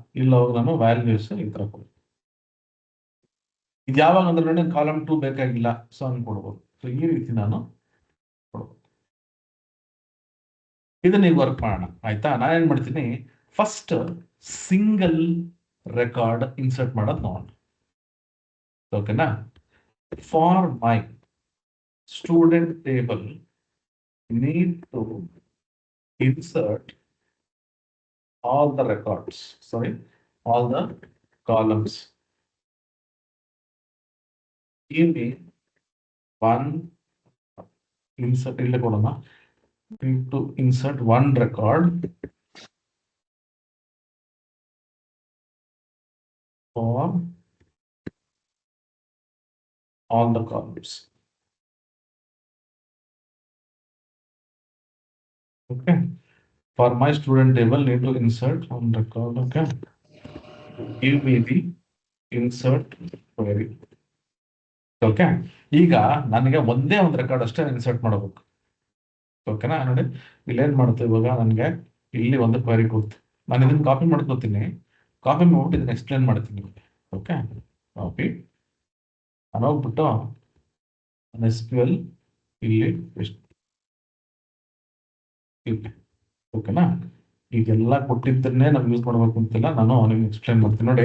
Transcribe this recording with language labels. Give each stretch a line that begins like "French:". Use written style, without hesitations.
Kannada: ಇಲ್ಲಿ ಹೋಗಿ ನಾನು ವ್ಯಾಲ್ಯೂಸ್ ಈ ತರ ಕೊಡ್ತೀನಿ. ಇದು ಯಾವಾಗ ಅಂದ್ರೆ ನೋಡಿ, ಕಾಲಮ್ 2 ಬೇಕಾಗಿಲ್ಲ, ಸೊ ಹಂಗೆ ಕೊಡ್ಬೋದು. ಸೊ ಈ ರೀತಿ ನಾನು ಕೊಡ್ಬೋದು. ಇದನ್ನ ಈಗ ವರ್ಕ್ ಮಾಡೋಣ, ಆಯ್ತಾ? ನಾನೇನ್ ಮಾಡ್ತೀನಿ, ಫಸ್ಟ್ ಸಿಂಗಲ್ ರೆಕಾರ್ಡ್ ಇನ್ಸರ್ಟ್ ಮಾಡೋದು ನೋಡೋಣ. ಓಕೆನಾ?
English: For my student table need to insert all the records. Sorry, all the columns. Give me one insert
Kannada: ಇಲ್ಲಿ ಕೊಡೋಣ
English: to insert one record for all the columns. Okay. For my student table, need to insert one record. Okay. Give me the insert query.
Kannada: Okay, ಈಗ ನನಗೆ ಒಂದೇ ಒಂದು record ಅಷ್ಟೇ insert ಮಾಡಬೇಕು. ಓಕೆನಾ, ನೋಡಿ ಇಲ್ಲಿ ಏನ್ ಮಾಡ್ತೀವಿ ಇವಾಗ, ನನಗೆ ಇಲ್ಲಿ ಒಂದು ಕ್ವೆರಿ ಕೊಡ್ತು. ನಾನು ಇದನ್ನ ಕಾಪಿ ಮಾಡ್ಕೋತೀನಿ, ಕಾಪಿ ಮಾಡ್ಬಿಟ್ಟು ಇದನ್ನ ಎಕ್ಸ್ಪ್ಲೇನ್ ಮಾಡ್ತೀನಿ. ಓಕೆ, ಕಾಪಿ ನಾನು ಹೋಗ್ಬಿಟ್ಟು SQL ಇಲ್ಲಿ ಓಕೆನಾ, ಈಗೆಲ್ಲ ಕೊಟ್ಟಿದ್ದನ್ನೇ ನಾವು ಯೂಸ್ ಮಾಡ್ಬೇಕು ಅಂತಿಲ್ಲ, ನಾನು ನಿಮ್ಗೆ ಎಕ್ಸ್ಪ್ಲೇನ್ ಮಾಡ್ತೀನಿ.